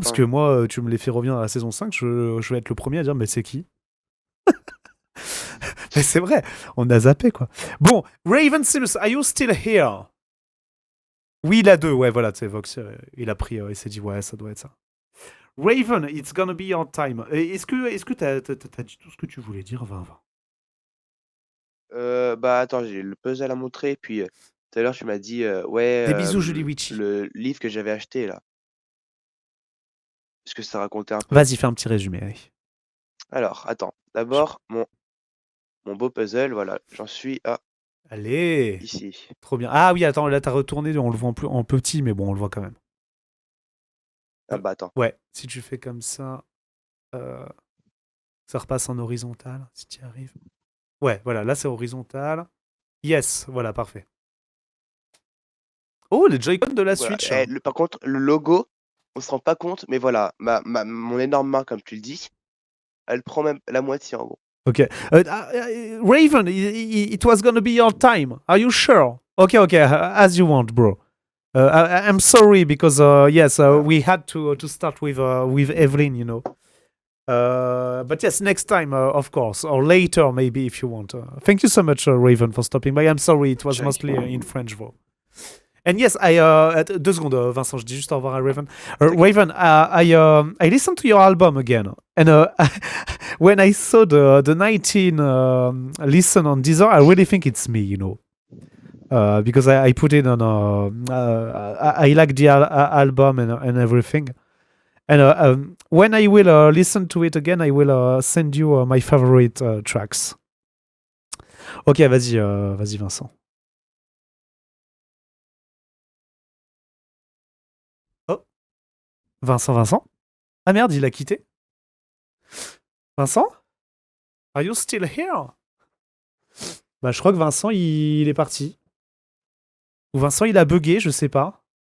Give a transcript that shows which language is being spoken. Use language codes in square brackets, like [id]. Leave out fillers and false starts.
[fr] parce que hein. moi, tu me les fais revenir dans la saison 5, je vais être le premier à dire, mais c'est qui? Mais c'est vrai, on a zappé, quoi. Bon, Raven Sims, [en] are you still here? [fr] Oui, il a 2, ouais, voilà, tu sais, Vox, il a pris, il s'est dit, ouais, ça doit être ça. [en] Raven, it's gonna be your time. [fr] Est-ce que t'as dit tout ce que tu voulais dire, 20-20? Bah, attends, j'ai le puzzle à montrer, puis, tout à l'heure, tu m'as dit, ouais, Des bisous, Julie Witchy. le livre que j'avais acheté, là. Est-ce que ça racontait un peu? Vas-y, fais un petit résumé, allez. Alors, attends. Je- D'abord, mon beau puzzle, voilà, j'en suis à Allez, ici. trop bien. Ah oui, attends, là, t'as retourné, on le voit en petit, mais bon, on le voit quand même. Ah bah, attends. Ouais, si tu fais comme euh, ça repasse en horizontal, si tu y arrives. Ouais, voilà, là, c'est horizontal. Yes, voilà, parfait. Oh, les Joy-Con de la Voilà. Switch. Eh, par contre, le logo, on se rend pas compte, mais voilà, mon énorme main, comme tu le dis, elle prend même la moitié, en gros. [en] Okay. Raven, it was gonna be your time. Are you sure? Okay, okay, as you want, bro. I'm sorry because yes, [fr] Voilà. [en] we had to start with Evelyn, you know. But yes, next time, of course, or later maybe if you want. Thank you so much, Raven, for stopping by. I'm sorry, it was Check. mostly in French, though. And yes, [fr] 2 secondes, Vincent, je dis juste au revoir à Raven. T'inquiète. [en] Raven, I listened to your album again, and when I saw the 19 listen on Deezer, I really think it's me, you know. Because I put it on. I like the album and everything. And when I will listen to it again, I will send you my favorite tracks. [fr] Ok, vas-y, Vincent. Oh, Vincent. Ah merde, il a quitté. [en] Vincent, are you still here? [fr] Bah, je crois que Vincent, il est parti. Ou Vincent, il a bugué, je sais pas.